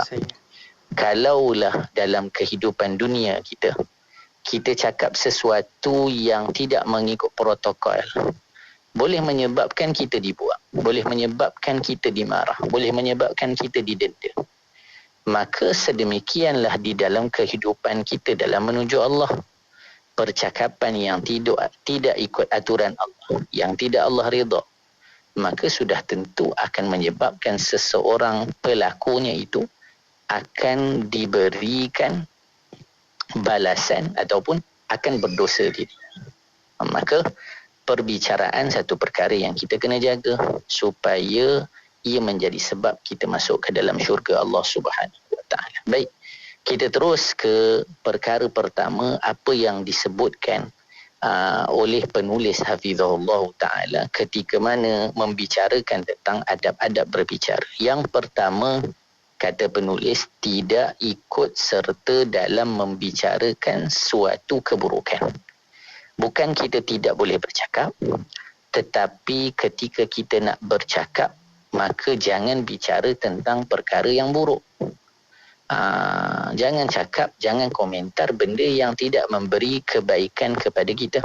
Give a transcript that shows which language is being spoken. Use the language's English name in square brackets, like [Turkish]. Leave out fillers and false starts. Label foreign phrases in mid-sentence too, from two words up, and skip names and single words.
[Malay] Kalaulah dalam kehidupan dunia kita cakap sesuatu yang tidak mengikut protokol, boleh menyebabkan kita dibuang, boleh menyebabkan kita dimarah, boleh menyebabkan kita didenda. Maka sedemikianlah di dalam kehidupan kita dalam menuju Allah. Percakapan yang tidak ikut aturan Allah, yang tidak Allah redha, maka sudah tentu akan menyebabkan seseorang pelakunya itu akan diberikan balasan ataupun akan berdosa diri. Maka perbicaraan satu perkara yang kita kena jaga supaya ia menjadi sebab kita masuk ke dalam syurga Allah [Arabic] Subhanahu wa ta'ala. [Malay] Baik, kita terus ke perkara pertama, apa yang disebutkan oleh penulis [Arabic] hafizahullah ta'ala [Malay] ketika mana membicarakan tentang adab-adab berbicara. Yang pertama, kata penulis, tidak ikut serta dalam membicarakan suatu keburukan. Bukan kita tidak boleh bercakap, tetapi ketika kita nak bercakap, maka jangan bicara tentang perkara yang buruk. Jangan cakap, jangan komentar benda yang tidak memberi kebaikan kepada kita.